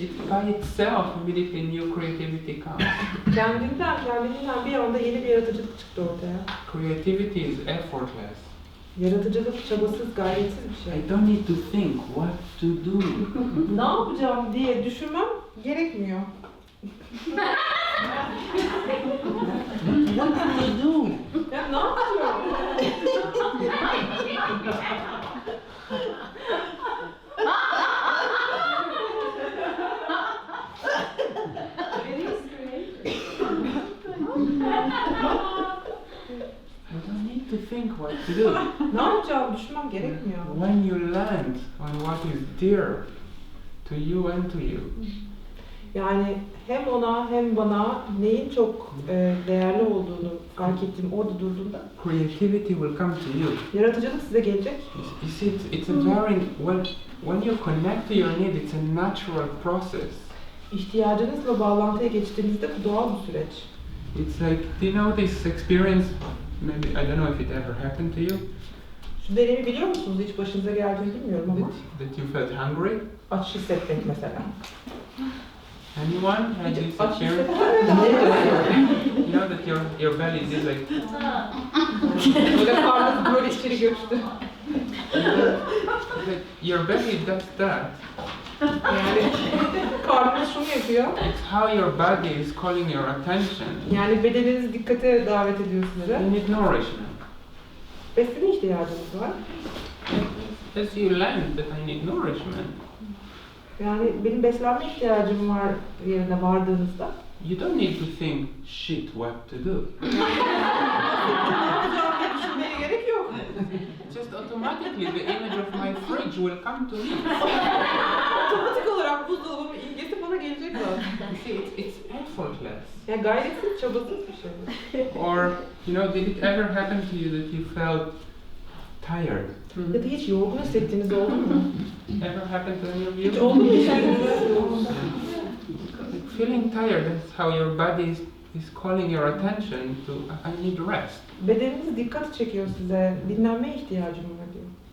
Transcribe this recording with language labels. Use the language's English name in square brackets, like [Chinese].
[English] By itself, immediately new creativity comes. [Turkish] Kendinden bir anda yeni bir yaratıcılık çıktı ortaya. [English] Creativity is effortless. [Turkish] Yaratıcılık çabasız, gayretsiz bir şey. [English] I don't need to think what to do. [Turkish] Ne yapacağım diye düşünmem gerekmiyor. [English] What to do? [Turkish] Ya ne yapacağım? [English] I don't need to think what to do. [Turkish] Ne yapacağım düşünmem gerekmiyor. [English] When you land on what is dear to you and to you, [Turkish] Yani hem ona hem bana neyin çok değerli olduğunu fark ettiğim orada durduğumda [English] creativity will come to you. [Turkish] yaratıcılık size gelecek. [English] You see, it's a very when you connect to your need, it's a natural process. [Turkish] İhtiyacınızla bağlantıya geçtiğinizde bu doğal bir süreç. [English] It's like, do you know this experience? Maybe I don't know if it ever happened to you. [Turkish] Şu deneyimi biliyor musunuz? Hiç başınıza geldiğini bilmiyorum ama. [English] That you felt hungry. [Turkish] Aç hissetmek mesela. [English] Anyone had this [Turkish] Aç [English] experience? [Turkish] hissetmek. [English] You know that your belly did like. [Turkish] Böyle karnınız böyle içeri göçtü. [English] That your belly does that. [Turkish] Yani karnınız şunu yapıyor. [English] It's how your body is calling your attention. [Turkish] Yani bedeniniz dikkate davet ediyor size. [English] You need nourishment. [Turkish] Besine ihtiyacınız var. [English] As you learn that I need nourishment, [Turkish] Yani benim beslenme ihtiyacım var yerine vardığınızda. [English] you don't need to think, shit, what to do. [Turkish] Ne yapacağım diye düşünmeye gerek yok. [English] Just automatically the image of my fridge will come to me. [Turkish] Otomatik olarak buzdolabının imgesi bana gelecek zaten. [English] You see, it's effortless. [Turkish] Yani gayretsiz, çabasız bir şey. [English] Or, you know, did it ever happen to you that you felt tired? [Turkish] Ya da hiç yorgun hissettiğiniz oldu mu? [English] Ever happened to any of you? [Turkish] Hiç oldu mu yaşadığınız? [English] Feeling tired, that's how your body is calling your attention to, I need rest. [Turkish] Bedeniniz dikkat çekiyor size. Dinlenmeye ihtiyacım var diyor.